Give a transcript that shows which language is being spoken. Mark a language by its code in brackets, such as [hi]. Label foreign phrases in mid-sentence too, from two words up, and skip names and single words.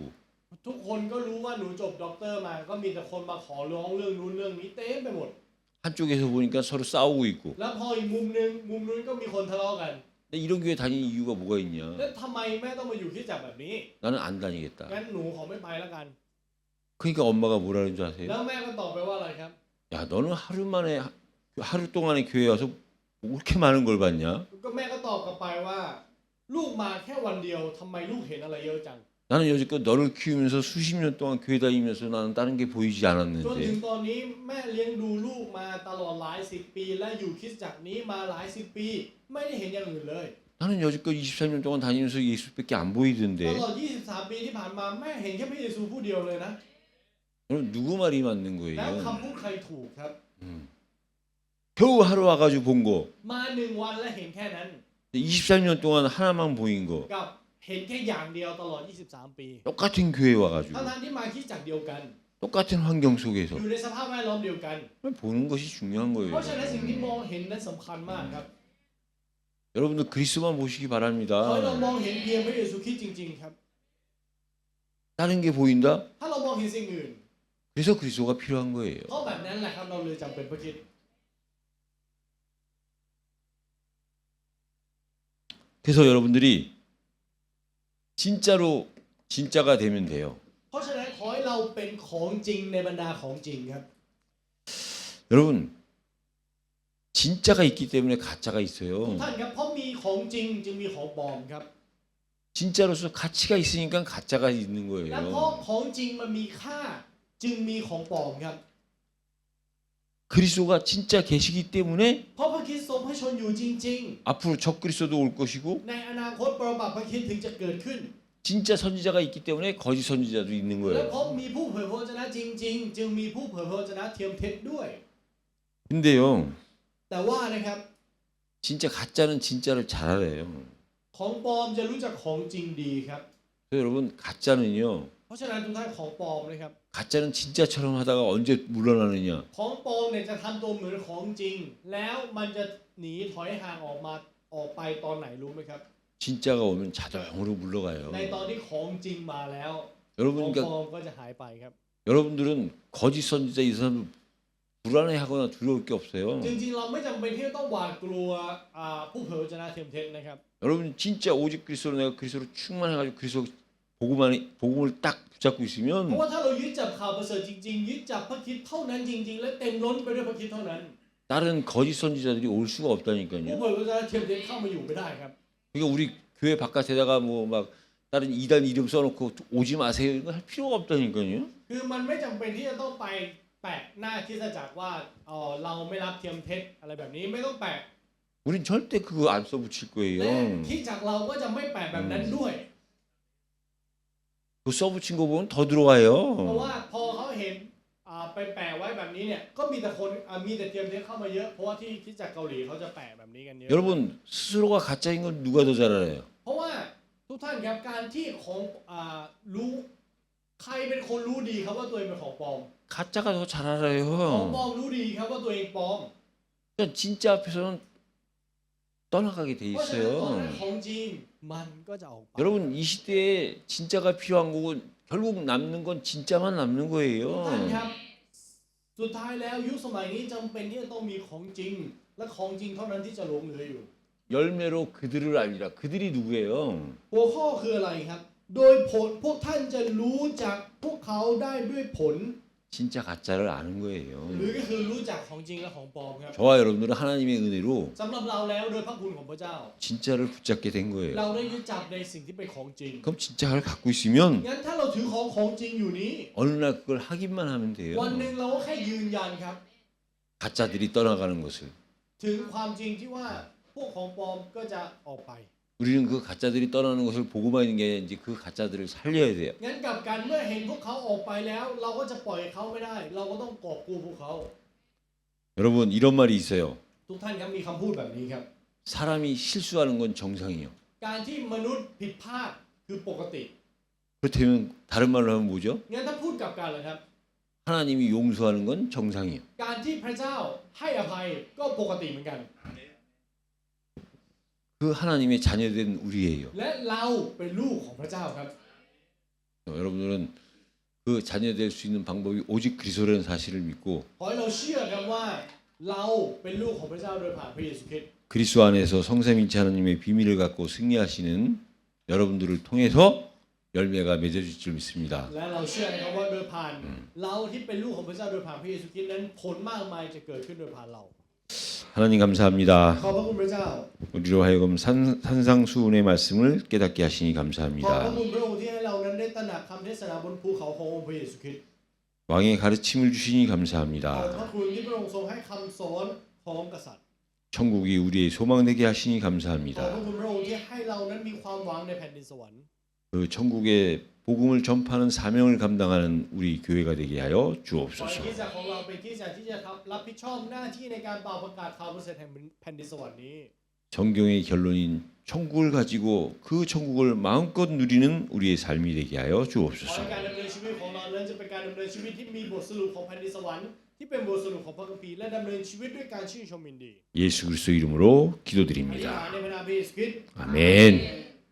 [th] ทุกคนก็รู้ว่าหนูจบด็อกเตอร์มาก็มีแต่คนมาขอร้องเรื่องนู้นเรื่องนี้เต็มไปหมด [ko] 한쪽에서 보니까 서로 싸우고 있고 [th] แล้วพออีกมุมนึงมุมนู้นก็มีคนทะเลาะกัน [ko] 근데 이런 교회 다니는 이유가 뭐가 있냐. [th] แล้วทำไมแม่ต้องมาอยู่คริสตจักรแบบนี้ [ko] 나는 안 다니겠다. [th] งั้นหนูขอไม่ไปแล้วกัน [ko] 그러니까 엄마가 뭐라는 줄 [th] แล้ [ko] 아세요? [th] วแม่ก็ตอบไปว่าอะไรครับ [ko] 야 너는 하루 동안에 교회 와서 뭐 그렇게 많은 걸 봤냐? [th] ก็แม่ก็ตอบกลับไปว่า ลูกมาแค่วันเดียวทำไมลูกเห็นอะไรเยอะจัง [ko] 나는 여지껏 너를 키우면서 수십 년 동안 교회 다니면서 나는 다른 게 보이지 [th] จนถึง [ko] 않았는데 [th] ตอนนี้แม่เลี้ยงดูลูกมาตลอดหลายสิบปีและอยู่คริสตจักรนี้มาหลายสิบปีไม่ได้เห็นอย่างอื่นเลย [ko] 나는 여지껏 23년 동안 다니면서 예수밖에 안 [th] ต [ko] 보이던데 [th] ลอด 23 ปีที่ผ่านมาแม่เห็นแค่พระเยซูผู้เดียวเลยนะ [ko] 그럼 누구 말이 맞는 [th] แล้ว [ko] 거예요? [th] คำพูดใครถูกครับ [ko] 겨우 하루 와가지고 본 거. [th] มาหนึ่งวันและเห็นแค่นั้น [ko] 23년 동안 하나만 보인 거. [th] กับเห็นแค่อย่างเดียวตลอด 23 ปี [ko] 똑같은 교회 와가지고 [th] ทั้งที่มาคริสตจักรเดียวกัน [ko] 똑같은 환경 [th] อ [ko] 속에서 [th] ยู่ในสภาพแวดล้อมเดียวกัน [ko] 보는 것이 중요한 [th] เพ [ko] 거예요. [th] ราะฉะนั้นสิ่งที่มองเห็นนั้นสำคัญมากครับ [ko] 여러분들 그리스도만 보시기 [th] ขอให้เรา [ko] 바랍니다. [th] มองเห็นเพียงพระเยซูคริสต์จริงๆครับ [ko] 다른 게 보인다? [th] ถ้าเรามองเห็นสิ่งอื่น [ko] 그래서 그리스도가 필요한 거예요. [th] เพราะแบบนั้นแหละครับเราเลยจำเป็นพระคริสต์ [ko] 그래서 여러분들이 진짜가 되면 돼요. [th] เพราะฉะนั้นขอให้เราเป็นของจริงในบรรดาของจริงครับ [ko] 여러분 진짜가 있기 때문에 가짜가 [th] ทุก [ko] 있어요. [th] ท่านครับเพราะมีของจริงจึงมีของปลอมครับ [ko] 진짜로서 가치가 있으니까 가짜가 있는 [th] และเพราะ [ko] 거예요. [th] ของจริงมันมีค่าจึงมีของปลอมครับ [ko] 그리스도가 진짜 계시기 때문에 [th] เพราะพระคริสต์ทรงพระชนอยู่จริง [ko] 앞으로 적 그리스도도 올 것이고 [th] ๆ ในอนาคตปรบัติพระคริสต์ถึงจะเกิดขึ้น [ko] 진짜 선지자가 있기 때문에 거짓 선지자도 있는 [th] และ [ko] 거예요. [th] เพราะมีผู้เผยพระวจนะจริงๆ จึงมีผู้เผยพระวจนะเทียมเท็จด้วย [ko] 근데요, [th] แต่ว่านะครับ [ko] 진짜 가짜는 진짜를 잘 알아요. [th] ของปลอมจะรู้จักของจริงดีครับ [ko] 그래서 여러분 가짜는요, [th] เพราะฉะนั้นทุกท่านของปลอมนะครับ [ko] 가짜는 진짜처럼 하다가 언제 물러나느냐? [th] ของปลอมเนี่ยจะทำตัวเหมือนของจริง แล้วมันจะหนีถอยห่างออกไปตอนไหนรู้ไหมครับ [ko] 진짜가 오면 자동으로 물러가요. [th] ในตอนที่ของจริงมาแล้ว ของ [ko] 여러분 [th] ปล [ko] 그러니까 [th] อมก็จะหายไปครับ [ko] 여러분들은 거짓 선지자 이 사람 불안해하거나 두려울 게 없어요. [th] จริงๆเราไม่จำเป็นที่จะต้องหวาดกลัวผู้เผยพระวจนะเทียมเท็จนะครับ [ko] 여러분 진짜 오직 그리스도로 내가 그리스도로 충만해가지고 그리스도 복음을 딱 붙잡고 [th] เพราะ [ko] 있으면 [th] ว่าถ้าเรายึดจับข่าวประเสริฐจริงๆยึดจับพระคริสต์เท่านั้นจริงๆ และเต็มล้นไปด้วยพระคริสต์เท่านั้น [ko] 다른 거짓 선지자들이 올 수가 [th] ผู้ [ko] 없다니까요. [th] เผยพระวจนะเทียมเท็จเข้ามาอยู่ไม่ได้ครับ [ko] 그러니까 우리 교회 바깥에다가 뭐 막 다른 이단 이름 써놓고 오지 마세요 이거 할 필요가 없다니까요. [th] คือมันไม่จำเป็นที่จะต้องไปแปะหน้าคริสตจักรว่าเราไม่รับเทียมเท็จอะไรแบบนี้ไม่ต้องแปะ [ko] 우린 절대 그거 안 써붙일 [th] และ [ko] 거예요. [th] คริสตจักรเราก็จะไม่แปะแบบนั้นด้วย [ko] 그 써붙인 거 보면 더 [th] เพราะ [ko] 들어와요. [th] ว่าพอเขาเห็นไปแปะไว้แบบนี้เนี่ยก็มีแต่คนมีแต่เทียมเท็จเข้ามาเยอะเพราะว่าที่คริสตจักรเกาหลีเขาจะแปะแบบนี้กันเยอะ [ko] 여러분 스스로가 가짜인 건 누가 더 잘 알아요? [th] เพราะว่าทุกท่านครับการที่ของรู้ใครเป็นคนรู้ดีครับว่าตัวเองเป็นของปลอม [ko] 가짜가 더 잘 [th] ของปล [ko] 알아요. [th] อมรู้ดีครับว่าตัวเองปลอม [ko] 그러니까 진짜 앞에서는 떠나가게 돼 [th] เพราะฉะนั้นตอนนั้น [ko] 있어요. [th] ของจริงมันก็จะออกไป [ko] 여러분 이 시대에 진짜가 필요한 거고 결국 남는 건 진짜만 남는 [th] ทุกท่านครั [ko] 거예요. [th] บสุดท้ายแล้วยุคสมัยนี้จำเป็นที่จะต้องมีของจริง และของจริงเท่านั้นที่จะหลงเหลืออยู่ [ko] 열매로 그들을 알리라. 그들이 누구예요? [th] หัวข้อคืออะไรครับ โดยผลพวกท่านจะรู้จักพวกเขาได้ด้วยผล [ko] 진짜 가짜를 아는 [th] หรือ [ko] 거예요. [th] ก็คือรู้จักของจริงและของปลอมครับ [ko] 저와 여러분들은 하나님의 은혜로 [th] สำหรับเราแล้วโดยพระคุณของพระเจ้า [ko] 진짜를 붙잡게 된 [th] เรา [ko] 거예요. [th] ได้ยึดจับในสิ่งที่เป็นของจริง [ko] 그럼 진짜를 갖고 있으면 [th] งั้นถ้าเราถือของจริงอยู่นี้ [ko] 어느 날 그걸 확인만 하면 돼요. [th] วันหนึ่งเราก็แค่ยืนยันครับ [ko] 가짜들이 떠나가는 것을. [th] ถึงความจริงที่ว่าพวกของปลอมก็จะออกไป [ko] 우리는 그 가짜들이 떠나는 것을 보고만 있는 게 아니라 이제 그 가짜들을 살려야 돼요. [th] งั้นกลับกันเมื่อเห็นพวกเขาออกไปแล้ว เราก็จะปล่อยเขาไม่ได้ เราก็ต้องกอบกู้พวกเขา [ko] 여러분 이런 말이 있어요. [th] ทุกท่านครับมีคำพูดแบบนี้ครับ [ko] 사람이 실수하는 건 정상이에요. [th] การที่มนุษย์ผิดพลาดคือปกติ [ko] 그렇다면 다른 말로 하면 뭐죠? [th] งั้นถ้าพูดกลับกันล่ะครับ [ko] 하나님이 용서하는 건 정상이에요. [th] การที่พระเจ้าให้อภัยก็ปกติเหมือนกัน [ko] 그 하나님의 자녀된 우리예요. [th] และเราเป็นลูกของพระเจ้าครับ [ko] 여러분들은 그 자녀 될 수 있는 방법이 오직 그리스도라는 사실을 믿고 [th] ขอให้เราเชื่อครับว่าเราเป็นลูกของพระเจ้าโดยผ่านพระเยซูคริสต์ [ko] 그리스도 안에서 성삼일체 하나님의 비밀을 갖고 승리하시는 여러분들을 통해서 열매가 맺어질 줄 믿습니다. [th] และเราเชื่อนะครับว่าโดยผ่านเราที่เป็นลูกของพระเจ้าโดยผ่านพระเยซูคริสต์นั้นผลมากมายจะเกิดขึ้นโดยผ่านเรา [ko] 하나님 감사합니다. [th] ขอบพระคุณพระเจ้า [ko] 우리로 하여금 산상수훈의 말씀을 깨닫게 하시니 [th] ขอบพระ [ko] 감사합니다. [th] คุณพระองค์ที่ให้เรานั้นได้ตระหนักคำเทศนาบนภูเขาขององค์พระเยซูคริสต์ [ko] 왕의 가르침을 주시니 [th] ขอบ [ko] 감사합니다. [th] พระคุณที่พระองค์ทรงให้คำสอนของกษัตริย์ [ko] 천국이 우리의 소망되게 하시니 [th] ขอบพระ [ko] 감사합니다. [th] คุณพระองค์ที่ให้เรานั้นมีความหวังในแผ่นดินสวรรค์ [ko] 그 천국의 복음을 전파하는 사명을 감당하는 우리 교회가 되게 하여 [th] ขอให้ [ko] 주옵소서. [th] คริสตจักรของเราเป็นคริสตจักรที่จะรับผิดชอบหน้าที่ในการเป่าประกาศข่าวประเสริฐแห่งแผ่นดินสวรรค์นี้ [ko] 정경의 결론인 천국을 가지고 그 천국을 마음껏 누리는 우리의 삶이 되게 하여 [th] ขอให้ [ko] 주옵소서. [th] การดำเนินชีวิตของเรานั้นจะเป็นการดำเนินชีวิตที่มีบทสรุปของแผ่นดินสวรรค์ที่เป็นบทสรุปของพระคัมภีร์และดำเนินชีวิตด้วยการชื่นชมยินดี [ko] 예수 그리스도 이름으로 [th] อธิษฐาน [ko] 기도드립니다. [th] ในพระนามพระเยซูคริสต์ [ko] 아멘.